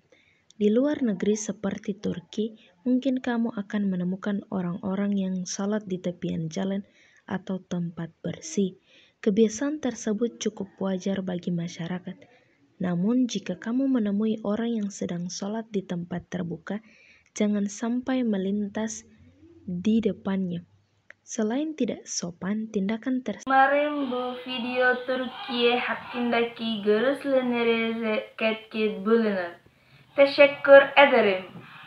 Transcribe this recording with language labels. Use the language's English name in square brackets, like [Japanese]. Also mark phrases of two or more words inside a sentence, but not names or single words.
[Indonesian] Di luar negeri seperti Turki, mungkin kamu akan menemukan orang-orang yang sholat di tepian jalan atau tempat bersih. Kebiasaan tersebut cukup wajar bagi masyarakat. Namun jika kamu menemui orang yang sedang sholat di tempat terbuka, jangan sampai melintas di depannya. Selain tidak sopan, tindakan tersebut. [Turkish] Umarım bu video Türkiye hakkındaki görüşlerinizi katkı bulunur. Teşekkür ederim.